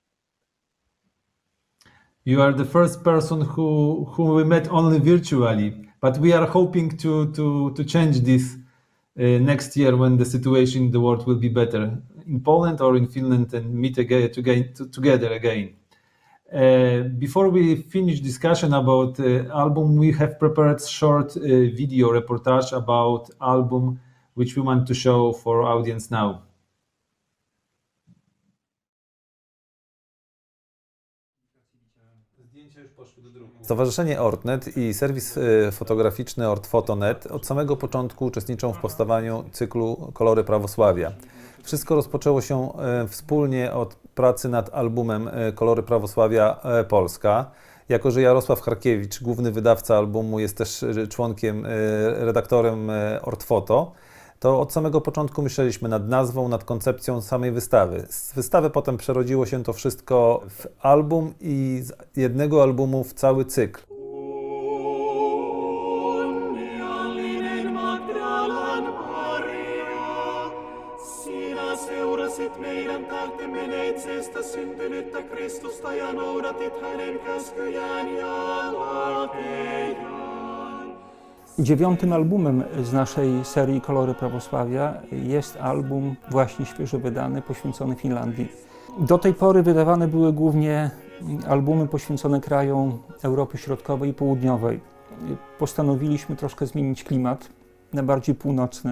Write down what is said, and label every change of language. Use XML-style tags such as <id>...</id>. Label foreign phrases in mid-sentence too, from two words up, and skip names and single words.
<en>You are the first person who we met only virtually, but we are hoping to change this next year when the situation in the world will be better in Poland or in Finland and meet again together again. Before we finish discussion about album, we have prepared short video reportage about album, which we want to show for audience now.</en> <pl>Stowarzyszenie Ortnet i serwis fotograficzny Ortfoto.net od samego początku uczestniczą w powstawaniu cyklu Kolory Prawosławia. Wszystko rozpoczęło się wspólnie od pracy nad albumem Kolory Prawosławia Polska. Jako że Jarosław Harkiewicz, główny wydawca albumu, jest też członkiem, redaktorem Ortfoto, to od samego początku myśleliśmy nad nazwą, nad koncepcją samej wystawy. Z wystawy potem przerodziło się to wszystko w album i z jednego albumu w cały cykl.</pl> <fi>Seurasit meidän tähtemme neitsestä syntynyttä Kristusta ja noudatit hänen käskyjään ja lakejaan.</fi> <pl>9. albumem z naszej serii Kolory Prawosławia jest album właśnie świeżo wydany, poświęcony Finlandii. Do tej pory wydawane były głównie albumy poświęcone krajom Europy Środkowej i Południowej. Postanowiliśmy troszkę zmienić klimat na bardziej północny.</pl>